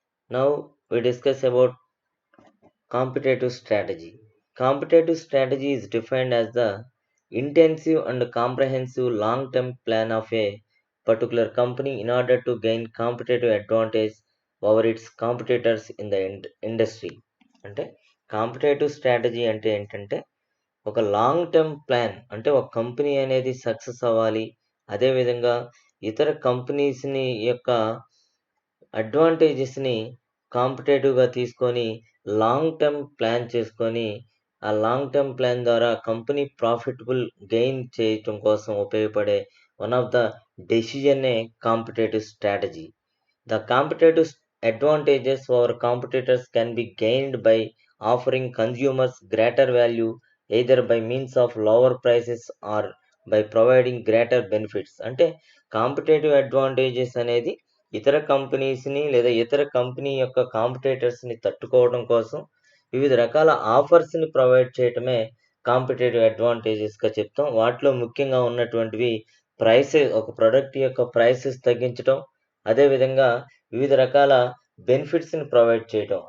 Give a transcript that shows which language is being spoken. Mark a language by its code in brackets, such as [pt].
[en] Now, we discuss about competitive strategy. Competitive strategy is defined as the intensive and comprehensive long term plan of a particular company in order to gain competitive advantage over its competitors in the industry. [te] అంటే competitive strategy అంటే ఏంటంటే ఒక long term plan, అంటే ఒక company అనేది success అవ్వాలి, అదేవిధంగా ఇతర కంపెనీస్ని యొక్క అడ్వాంటేజెస్ని కాంపిటేటివ్గా తీసుకొని లాంగ్ టర్మ్ ప్లాన్ చేసుకొని ఆ లాంగ్ టర్మ్ ప్లాన్ ద్వారా కంపెనీ ప్రాఫిటబుల్ గెయిన్ చేయటం కోసం ఉపయోగపడే [en] one of the [te] డెసిజనే competitive strategy. [en] The competitive advantages over competitors can be gained by offering consumers greater value either by means of lower prices or by providing greater benefits. [te] అంటే competitive advantages అనేది ఇతర కంపెనీస్ని లేదా ఇతర company యొక్క కాంపిటేటర్స్ని తట్టుకోవడం కోసం వివిధ రకాల ఆఫర్స్ని ప్రొవైడ్ చేయటమే కాంపిటేటివ్ అడ్వాంటేజెస్గా చెప్తాం. వాటిలో ముఖ్యంగా ఉన్నటువంటివి ప్రైసెస్, ఒక ప్రోడక్ట్ యొక్క ప్రైసెస్ తగ్గించడం, అదేవిధంగా వివిధ రకాల బెనిఫిట్స్ని ప్రొవైడ్ చేయటం.